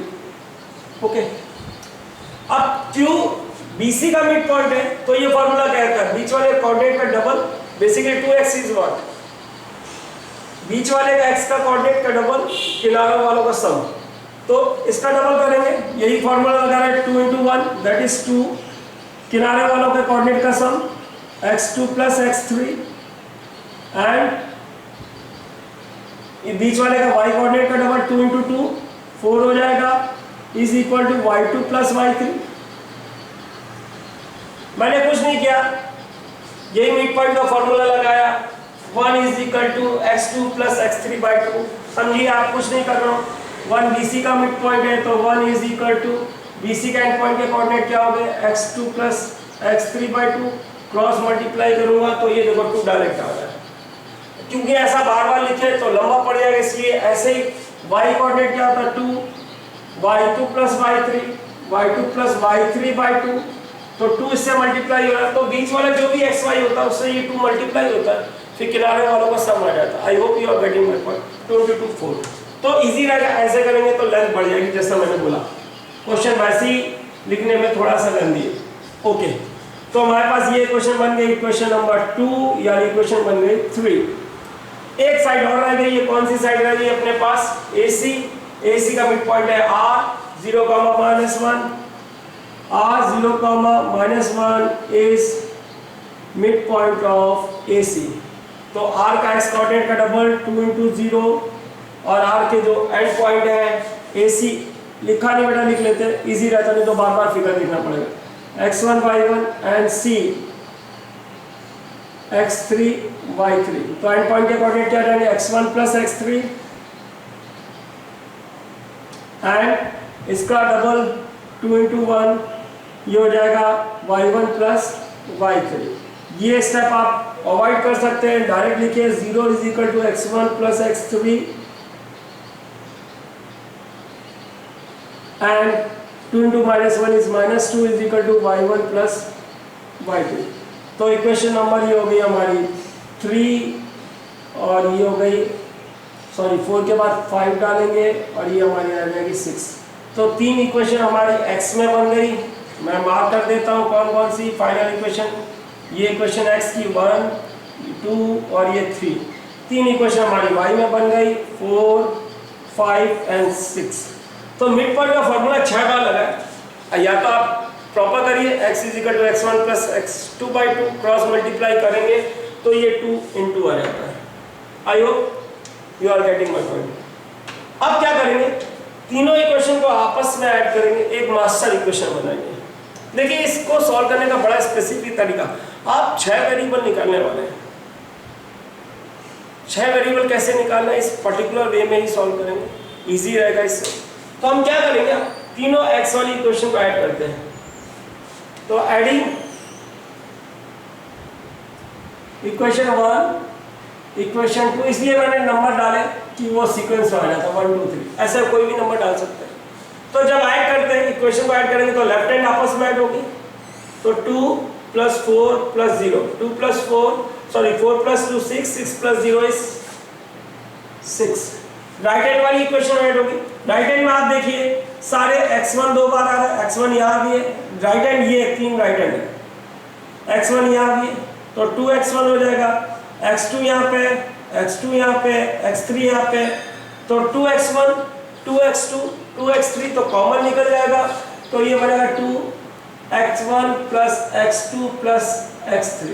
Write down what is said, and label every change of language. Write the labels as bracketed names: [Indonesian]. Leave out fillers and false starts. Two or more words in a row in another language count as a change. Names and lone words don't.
[Hindi] ओके, अब क्यों BC का [English] mid point [Hindi] है तो ये फॉर्मूला क्या है, बीच वाले कोऑर्डिनेट का डबल, [English] basically 2x is what, [Hindi] बीच वाले का x का कोऑर्डिनेट का डबल, किनारों वालों का सम, तो इसका डबल करेंगे, यही फॉर्मूला लगा रहे हैं, 2 into 1 [English] that is [Hindi] 2, किनारे वालों के कोऑर्डिनेट का सम x2 [English] plus x3 and [Hindi] ये बीच वाले का y कोऑर्डिनेट का डबल 2 into 2 4 हो जाएगा, [English] is equal to y2 plus y3। [Hindi] मैंने कुछ नहीं किया, यही [English] mid point [Hindi] का फॉर्मूला लगाया, 1 [English] is equal to x2 plus x3 by 2। [Hindi] समझिए, आप कुछ नहीं कर रहा हूँ, 1 BC का [English] mid point [Hindi] है तो 1 [English] is equal to [Hindi] BC का [English] end point [Hindi] के कोऑर्डिनेट क्या हो गए, [English] x2 plus x3 by 2, cross multiply [Hindi] करूंगा तो ये देखो 2 डायरेक्ट आ रहा है, क्योंकि ऐसा बार बार लिखे तो लंबा पड़ जाएगा, इसलिए ऐसे ही y कोऑर्डिनेट क्या होता है 2, [English] y2 plus y3, y2 plus y3 by 2, [Hindi] तो 2 इससे मल्टीप्लाई हो रहा है, तो बीच वाला जो भी xy होता है उससे ये 2 मल्टीप्लाई होता है, फिर किनारे वालों का सम आ जाता है। [English] I hope you are getting my point. 2 into 2 4, [Hindi] तो इजी रहेगा, ऐसे करेंगे तो लेंथ बढ़ जाएगी, जैसा मैंने बोला। क्वेश्चन वैसे ही लिखने में थोड़ा सा लेंथी है। ओके, तो हमारे पास ये क्वेश्चन बन गई, क्वेश्चन नंबर 2, यानी क्वेश्चन बन गई 3। एक साइड और रह गई, ये कौन सी साइड रह गई अपने पास, AC। AC का [English] mid point [Hindi] है R 0, -1, R 0, -1 [English] is mid point of AC। [Hindi] तो R का x कोऑर्डिनेट का डबल 2 into 0 और R के जो [English] end point [Hindi] है AC, लिखा नहीं बेटा, लिख लेते हैं, इजी रहता, नहीं तो बार बार फिगर लिखना पड़ेगा, x1 y1 एंड C x3 y3। तो [English] end point [Hindi] के कोऑर्डिनेट क्या रहेंगे, [English] x1 plus x3 and [Hindi] इसका डबल 2 into 1, ये हो जाएगा y1 plus y3। ये स्टेप आप अवॉइड कर सकते हैं, डायरेक्ट लिखिए 0 [English] is equal to x1 plus x3 and 2 into -1 is -2 is equal to y1 plus y2। [Hindi] तो [English] equation number [Hindi] ये हो गई हमारी 3 और ये हो गई, सॉरी 4 के बाद 5 डालेंगे और ये हमारी आ जाएगी 6। तो 3 इक्वेशन हमारी x में बन गई, मैं मार्क कर देता हूँ कौन कौन सी [English] final equation. [Hindi] ये इक्वेशन x की 1, 2 और ये 3, 3 इक्वेशन हमारी y में बन गई, 4, 5 एंड 6। तो [English] mid point [Hindi] का फॉर्मूला 6 बार लगा है, या तो आप प्रॉपर करिए, x [English] is equal to x1 plus x2 by 2, cross multiply [Hindi] करेंगे तो ये 2 into आ जाता है। [English] I hope you are getting my point. [Hindi] अब क्या करेंगे, तीनों इक्वेशन को आपस में ऐड करेंगे, एक [English] master equation [Hindi] बनाएंगे। देखिए, इसको सॉल्व करने का बड़ा स्पेसिफिक तरीका, आप 6 वेरिएबल निकालने वाले हैं, 6 वेरिएबल कैसे निकालना है, इस [English] particular way [Hindi] में ही सॉल्व करेंगे, इजी रहेगा इससे। तो हम क्या करेंगे, तीनों x वाली इक्वेशन को ऐड करते हैं। तो [English] adding equation [Hindi] 1, इक्वेशन 2, इसलिए मैंने नंबर डाले कि वो सीक्वेंस में आ जाता, 1 2 3, ऐसे कोई भी नंबर डाल सकते हैं। तो जब ऐड करते हैं, इक्वेशन को ऐड करेंगे तो [English] left hand [Hindi] आपस में ऐड होगी, तो [English] 2 plus 4 plus 0, 2 plus 4, sorry 4 plus 2 6, 6 plus 0 is 6। right hand [Hindi] वाली इक्वेशन ऐड होगी, [English] right hand [Hindi] में आप देखिए सारे x1 2 बार आ रहा है, x1 यहाँ भी है, [English] right hand [Hindi] ये 3 [English] right hand [Hindi] है, x1 यहाँ भी है तो 2x1 हो जाएगा, x2 यहाँ पे, x2 यहाँ पे, x3 यहाँ पे, तो 2x1 2x2 2x3 तो कॉमन निकल जाएगा, तो ये बनेगा [English] 2x1 plus x2 plus x3.